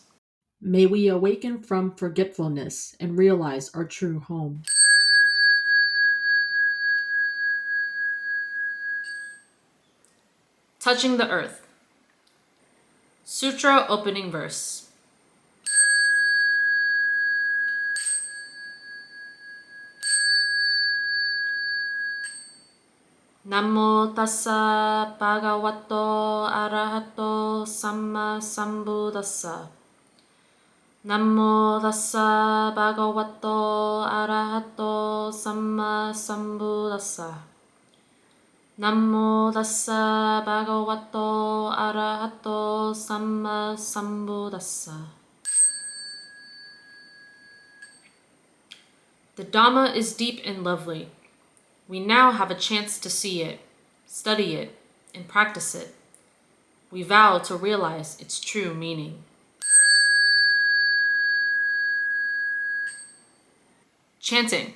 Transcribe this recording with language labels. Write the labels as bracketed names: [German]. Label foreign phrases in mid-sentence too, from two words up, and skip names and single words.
[English] May we awaken from forgetfulness and realize our true home. Touching the earth. Sutra opening verse. [Pali] Namo tassa bhagavato arahato samma sambuddhassa. Namo tassa bhagavato arahato samma sambuddhassa. Namo tassa bhagavato arahato samma sambuddhassa. [English] The Dhamma is deep and lovely. We now have a chance to see it, study it, and practice it. We vow to realize its true meaning. Chanting.